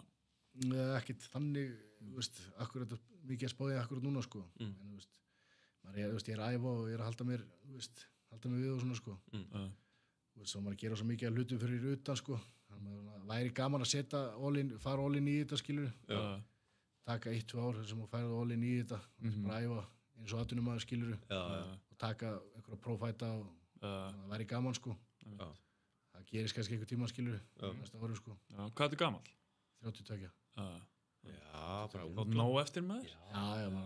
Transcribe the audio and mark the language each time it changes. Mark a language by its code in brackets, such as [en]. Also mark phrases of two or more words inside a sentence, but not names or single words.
[is] Ekkert þannig, þú veist, akkurat mikið að spáði akkurat núna, sko. En, þú veist, ég er að æfa og ég er að halda mér við og svona, sko. Þú veist, svo maður gera svo mikið að hlutum fyrir utan, sko. Þannig að væri gaman að fara [en] all in [is] í þetta, skilur. Taka 1-2 ár sem þú færði [en] all in [is] í þetta, bara æfa eins og atvinnumæður, skilur. Og taka einhverja prófæta og það væri gaman, sko. Það gerist kannski einhver tíma, skilur, næsta ári, sko. Hvað ertu gamall? 32. Já, bara nóg eftir með þér? Já.